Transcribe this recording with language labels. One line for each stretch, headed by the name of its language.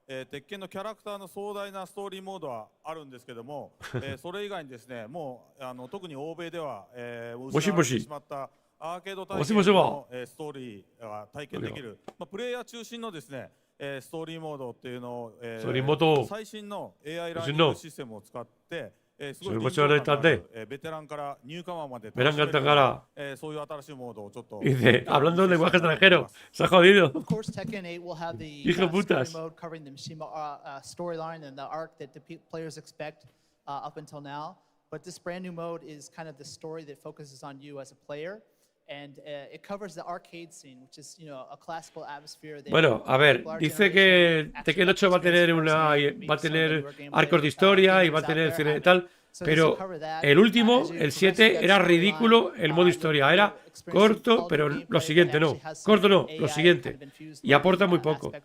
Japanese: 鉄拳のキャラクターの壮大なストーリーモードはあるんですけども、それ以外にですね、もう特に欧米では失われてしまったアーケード体験のストーリーが体験できる、プレイヤー中心のですね、ストーリーモードっていうのを最新の AI ラーニングシステムを使って、すごい臨場感のあるベテランからニューカマーまで楽しめるそういう新しいモードをちょっと
Spanish: Dice, hablando en lenguaje extranjero, se ha jodido. Hijo de putas.
English: Storyline and the arc that the players expect up until now, but this brand new mode is kind of the story that focuses on you as a player. And it covers the arcade scene, which is, a classical atmosphere.
Spanish: Bueno, a ver, dice que Tekken 8 va a tener arcos de historia y va a tener cine y tal, pero el último, el 7, era ridículo el modo historia, era corto, pero lo siguiente no, corto no, lo siguiente, y aporta muy poco.